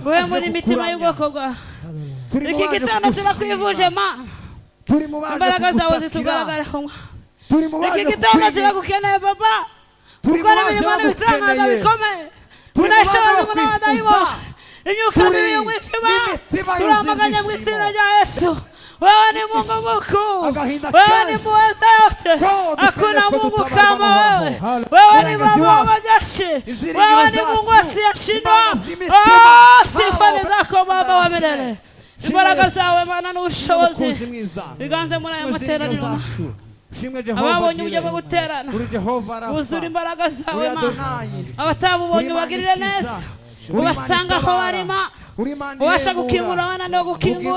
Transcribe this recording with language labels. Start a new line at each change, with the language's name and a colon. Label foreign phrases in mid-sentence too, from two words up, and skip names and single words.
Kinyarwanda: Guhe muri imitima y'ubwoko bwawe. Iki gitondo turakwifuje Mana. Turi mu baje Imbaraga zawe kugutakira. zitugaragareho Mana. Turi mu baje Iki gitondo kukwinginga. turagukeneye Baba. Turi mu Gukora baje imirimo n'ibitangaza bagukeneye. bikomeye. Turi mu Tunashoboza baje umuntu bakwifuza. w'abadayimoni. Imyuka Turi mibi y'umwijima. n'imitima Turamaganya mu y'izindi izina shimo. rya Yesu.
Swahili: Wewe ni Mungu mkuu.
Kinyarwanda: Agahinda
Swahili: Wewe ni
Kinyarwanda: kenshi.
Swahili: muweza yote.
Kinyarwanda: Ko
Swahili: Hakuna
Kinyarwanda: dukeneye ko
Swahili: Mungu
Kinyarwanda: dutabarwa
Swahili: kama
Kinyarwanda: n'abantu.
Swahili: wewe.
Kinyarwanda: Hallelujah.
Swahili: Wewe ni
Kinyarwanda: Murengezi
Swahili: Baba wa
Kinyarwanda: wacu.
Swahili: majeshi.
Kinyarwanda: Iziringiro
Swahili: Wewe ni
Kinyarwanda: zacu.
Swahili: Mungu asiyeshindwa.
Kinyarwanda: Imana z'imitima.
Swahili: Oh, sifa ni
Kinyarwanda: Hallelujah.
Swahili: zako Baba wa milele.
Kinyarwanda: Imbaraga zawe Mana n'ubushobozi Mukuzi mwiza. biganze muri aya materaniro. Zacu. Shimwe Jehova. Ababonye uburyo bwo guterana Uri Jehova Rafa. buzura imbaraga zawe Uri Mana. Adonai. Abatabubonye Uri Imana ubagirire ikiza. neza. Uri Imana Ubasanga aho itabara. bari Mana. Uri Imana Ubasha ihembura. gukingura abana no gukingura.